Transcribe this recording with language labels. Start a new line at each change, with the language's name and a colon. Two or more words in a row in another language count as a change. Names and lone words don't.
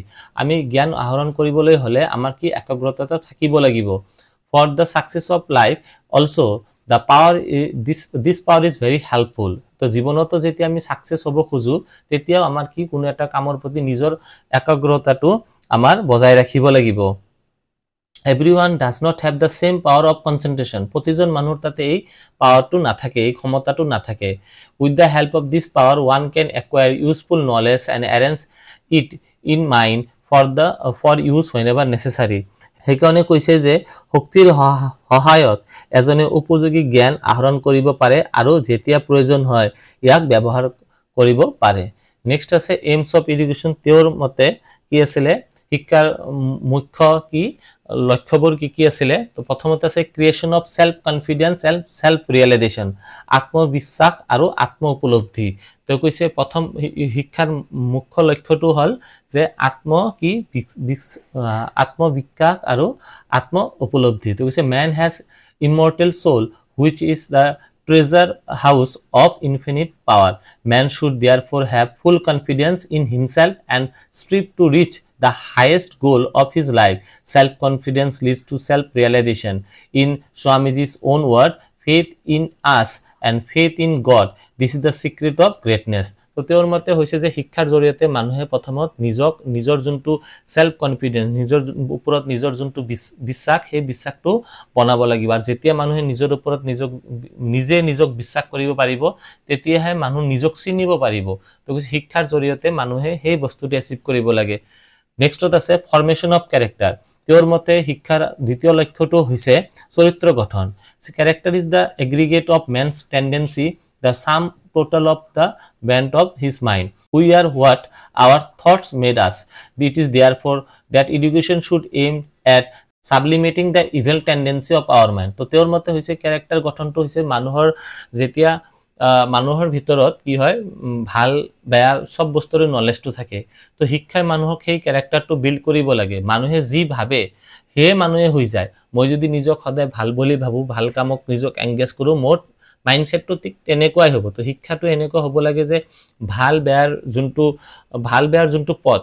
Assamese: আমি জ্ঞান আহৰণ কৰিবলৈ হ'লে আমাৰ কি একাগ্ৰতা থাকিব লাগিব।
English: For the success of life also the power this power is very helpful.
Assamese: তো জীৱনতো যেতিয়া আমি ছাকচেছ হ'ব খোজো তেতিয়াও আমাৰ কি কোনো এটা কামৰ প্ৰতি নিজৰ একাগ্ৰতাটো আমাৰ বজাই ৰাখিব লাগিব।
English: Everyone does not have the same power of concentration.
Assamese: প্ৰতিজন মানুহৰ তাতে এই পাৱাৰটো নাথাকে, এই ক্ষমতাটো নাথাকে।
English: With the help of this power, one can acquire useful knowledge and arrange it in mind for use whenever necessary.
Assamese: সেইকাৰণে কৈছে যে শক্তিৰ সহায়ত এজনে উপযোগী জ্ঞান আহৰণ কৰিব পাৰে আৰু যেতিয়া প্ৰয়োজন হয় ইয়াক ব্যৱহাৰ কৰিব পাৰে।
English: Next আছে aims of education।
Assamese: তেওঁৰ মতে কি আছিলে শিক্ষাৰ মুখ্য কি লক্ষ্যবোৰ কি আছিলে। তো প্ৰথমতে আছে
English: creation of self confidence and self realization,
Assamese: আত্মবিশ্বাস আৰু আত্ম উপলব্ধি। তো কৈছে প্ৰথম শিক্ষাৰ মুখ্য লক্ষ্যটো হ'ল যে আত্মবিকাশ আৰু আত্ম উপলব্ধি। তো কৈছে
English: man has immortal soul which is the treasure house of infinite power. Man should therefore have full confidence in himself and strive to reach the highest goal of his life. Self-confidence leads to self-realization. In Swamiji's own word, faith in us and faith in God. This is the secret of greatness.
Assamese: তো তেওঁৰ মতে হৈছে যে শিক্ষাৰ জৰিয়তে মানুহে প্ৰথমত নিজৰ যোনটো
English: self confidence,
Assamese: নিজৰ ওপৰত নিজৰ যোনটো বিশ্বাস, সেই বিশ্বাসটো বনাব লাগিব। আৰু যেতিয়া মানুহে নিজৰ ওপৰত নিজক বিশ্বাস কৰিব পাৰিব তেতিয়াহে মানুহ নিজক চিনিব পাৰিব। তো শিক্ষাৰ জৰিয়তে মানুহে সেই বস্তুটো এচিভ কৰিব লাগে। নেক্সটত আছে
English: formation of character.
Assamese: তেওঁৰ মতে শিক্ষাৰ দ্বিতীয় লক্ষ্যটো হৈছে চৰিত্ৰ গঠন।
English: Character is the aggregate of man's tendency, the sum total of the bent of his mind. We are what our thoughts made us. It is therefore that education should aim at sublimating the evil tendency of our mind.
Assamese: তো তেওঁৰ মতে হৈছে ক্যাৰেক্টাৰ গঠনটো হৈছে মানুহৰ ভিতৰত কি হয় ভাল বেয়া সব বস্তুৰ নলেজটো থাকে। তো শিক্ষাই মানুহক সেই ক্যাৰেক্টাৰটো বিল্ড কৰিব লাগে। মানুহে যি ভাবে সেই মানুহে হৈ যায়। মই যদি নিজক সদায় ভাল বুলি ভাবো ভাল কামক নিজক এংগেজ কৰো মোৰ মাইন্ডসেটটো ঠিক তেনেকুৱাই হ'ব তো শিক্ষাটো এনেকুৱা হ'ব লাগে যে ভাল বেয়াৰ যোনটো পথ